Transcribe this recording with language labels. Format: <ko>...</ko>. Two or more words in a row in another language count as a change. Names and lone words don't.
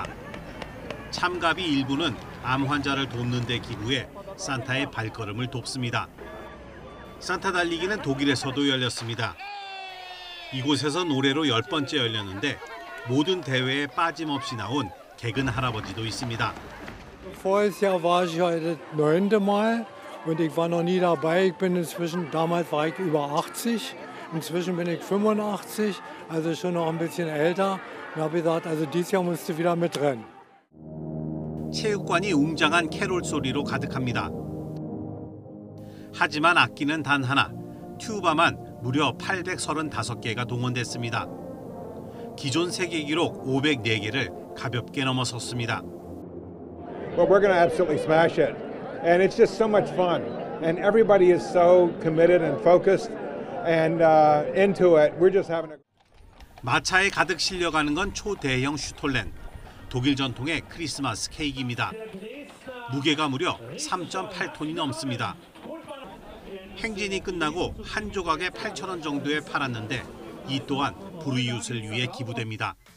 <ko>참가비 일부는 암 환자를 돕는 데 기부해 산타의 발걸음을 돕습니다. 산타 달리기는 독일에서도 열렸습니다. 이곳에서 노래로 10번째 열렸는데 모든 대회에 빠짐없이 나온 개근 할아버지도 있습니다.</ko> <de>Voriges Jahr war ich heute 9. Mal und ich war noch nie dabei. Ich bin inzwischen, damals war ich über 80, inzwischen bin ich 85, also schon noch ein bisschen älter. Und habe gesagt, also dieses Jahr musst du wieder mitrennen.</de> <ko>체육관이 웅장한 캐롤 소리로 가득합니다. 하지만 악기는 단 하나, 튜바만 무려 835개가 동원됐습니다. 기존 세계 기록 504개를 가볍게 넘어섰습니다.</ko> <en>Well, we're going to absolutely smash it. And it's just so much fun. And everybody is so committed and focused and into it. We're just having a...</en> <ko>마차에 가득 실려가는 건 초대형 슈톨렌, 독일 전통의 크리스마스 케이크입니다. 무게가 무려 3.8톤이 넘습니다. 행진이 끝나고 한 조각에 8,000원 정도에 팔았는데 이 또한 불우이웃을 위해 기부됩니다.</ko>